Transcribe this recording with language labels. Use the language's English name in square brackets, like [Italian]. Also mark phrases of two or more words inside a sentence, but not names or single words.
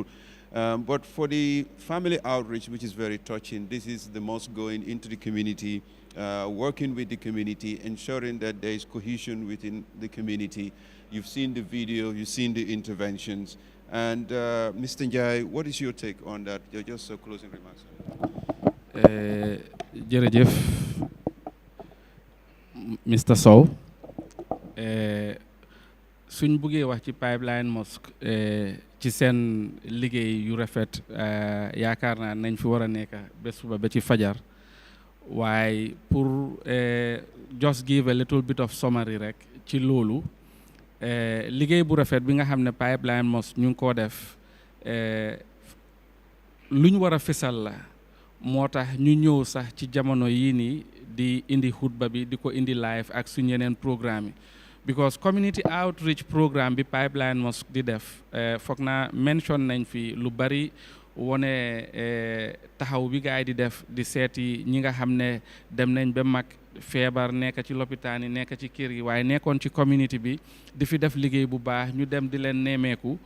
[English] But for the family outreach, which is very touching, this is the mosque going into the community, working with the community, ensuring that there is cohesion within the community. You've seen the video, you've seen the interventions. And Mr. Njai, what is your take on that? Just closing remarks. [Wolof] Jërëjëf, Mr. Sow. Suñ buggee wax ci Pipeline Mosque ci seen liggéey yu rafet yaakaar naa nañ fi war a nekk bés suba ba ci fajar waaye pour [English] just give a little bit of summary [Wolof] rek ci loolu liggéey bu rafet bi nga xam ne Pipeline Mosque ñu ngi koo def luñ war a fesal la moo tax ñu ñëw sax ci jamono yii nii di indi xutba bi di ko indi live ak suñ yeneen programme yi because [English] community outreach programme [Wolof] bi Pipeline Mosque di def foog naa mention nañ fi lu bari wone taxaw bi gaay di def di seeti ñi nga xam ne dem nañ ba mag feebar nekk ci lopitaan yi nekk ci kër yi waaye nekkoon ci community bi di fi def liggéey bu baax ñu dem di leen nemmeeku